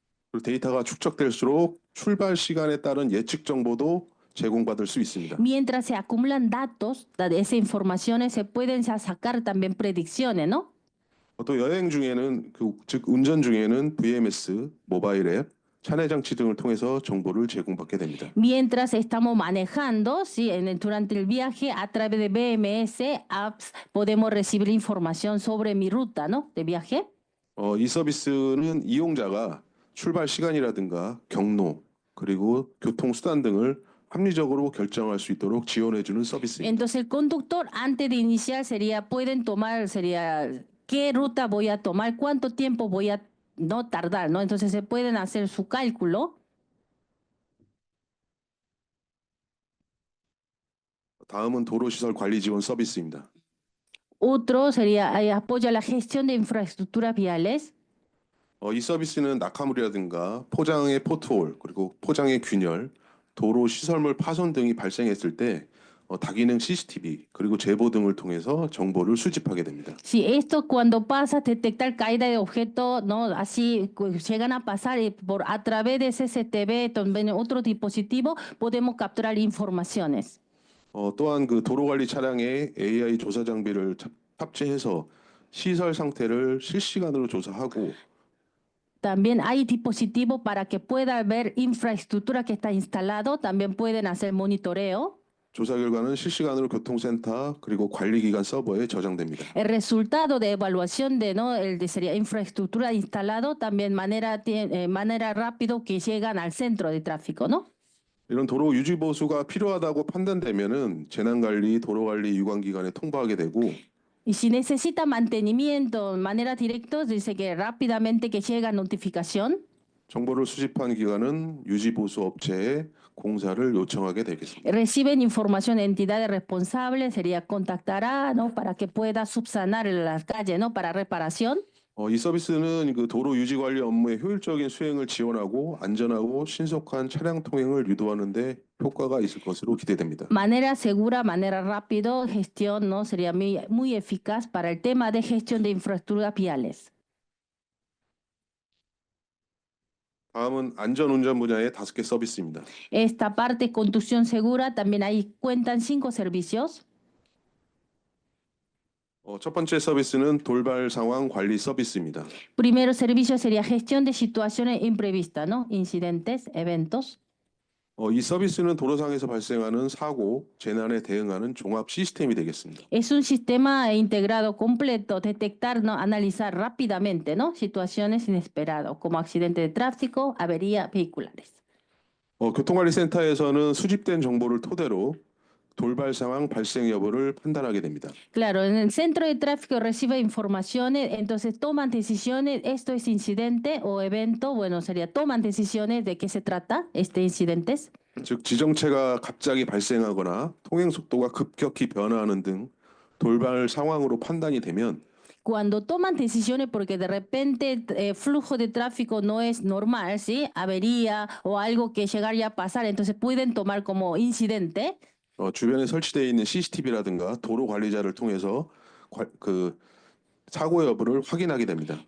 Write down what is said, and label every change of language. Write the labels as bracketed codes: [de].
[ko] 그리고 데이터가 축적될수록 출발 시간에 따른 예측 정보도 제공받을 수 있습니다. [es] Mientras se acumulan datos de esas informaciones, se pueden ya sacar también predicciones, ¿no? [ko] 또 여행 중에는 즉 운전 중에는 VMS, 모바일 앱, 차내 장치 등을 통해서 정보를 제공받게 됩니다. [es] Mientras estamos manejando, ¿sí? Durante el viaje, a través de BMS, apps, podemos recibir información sobre mi ruta, ¿no? De viaje. [ko] 이 서비스는 이용자가 출발 시간이라든가 경로 그리고 교통 수단 등을 합리적으로 결정할 수 있도록 지원해주는 서비스입니다. [es] Entonces el conductor antes de iniciar pueden tomar, qué ruta voy a tomar, cuánto tiempo voy a no tardar, ¿no? Entonces se pueden hacer su cálculo. [ko] 다음은 도로시설 관리 지원 서비스입니다. [es] Otro sería apoyo a la gestión de infraestructuras viales. [ko] 이 서비스는 낙하물이라든가 포장의 포트홀 그리고 포장의 균열, 도로 시설물 파손 등이 발생했을 때 다기능 CCTV 그리고 제보 등을 통해서 정보를 수집하게 됩니다. [es] Si esto cuando pasa detectar caída de objetos, no, así llegan a pasar y a través de CCTV, también otro dispositivo podemos capturar informaciones. [ko] 또한 그 도로 관리 차량에 AI 조사 장비를 탑재해서 시설 상태를 실시간으로 조사하고 [es] También hay dispositivos para que pueda ver infraestructura que está instalado, también pueden hacer monitoreo. [ko] 조사 결과는 실시간으로 교통센터 그리고 관리기관 서버에 저장됩니다. [es] El resultado de evaluación sería infraestructura instalado también manera rápido que llegan al centro de tráfico, ¿no? [ko] 이런 도로 유지 보수가 필요하다고 판단되면은 재난관리, 도로관리 유관기관에 통보하게 되고 [es] Y si necesita mantenimiento de manera directa, dice que rápidamente que llega notificación. [ko] 정보를 수집한 기관은 유지 보수 업체에 공사를 요청하게 되겠습니다. [es] Reciben información de entidades responsables, sería contactará, ¿no? Para que pueda subsanar las calles, ¿no? Para reparación. [ko] 이 서비스는 그 도로 유지 관리 업무의 효율적인 수행을 지원하고 안전하고 신속한 차량 통행을 유도하는 데 효과가 있을 것으로 기대됩니다. [es] Manera segura, manera rápido, gestión, ¿no? Sería muy eficaz para el tema de gestión de infraestructuras viales. [ko] 다음은 안전운전 분야의 5개 서비스입니다. [es] Esta parte, conducción segura, también ahí cuentan 5 servicios. [ko] 첫 번째 서비스는 돌발 상황 관리 서비스입니다. [es] Primero servicio sería gestión de situaciones imprevistas, ¿no? Incidentes, eventos. [ko] 이 서비스는 도로상에서 발생하는 사고, 재난에 대응하는 종합 시스템이 되겠습니다. [es] Es un sistema integrado completo, detectar, ¿no? Analizar rápidamente, ¿no? Situaciones inesperadas, como accidente de tráfico, avería vehiculares. [ko] 교통관리센터에서는 수집된 정보를 토대로 돌발 상황 발생 여부를 판단하게 됩니다. [es] Claro, en el centro de tráfico recibe informaciones, entonces toman decisiones, esto es incidente o evento, bueno, sería toman decisiones de qué se trata este incidentes. [ko] 즉 지정체가 갑자기 발생하거나 통행 속도가 급격히 변화하는 등 돌발 상황으로 판단이 되면 [es] Cuando toman decisiones porque de repente flujo de tráfico no es normal, ¿sí? Avería o algo que llegaría a pasar, entonces pueden tomar como incidente. [ko] 주변에 설치되어 있는 CCTV라든가 도로 관리자를 통해서 그 사고 여부를 확인하게 됩니다.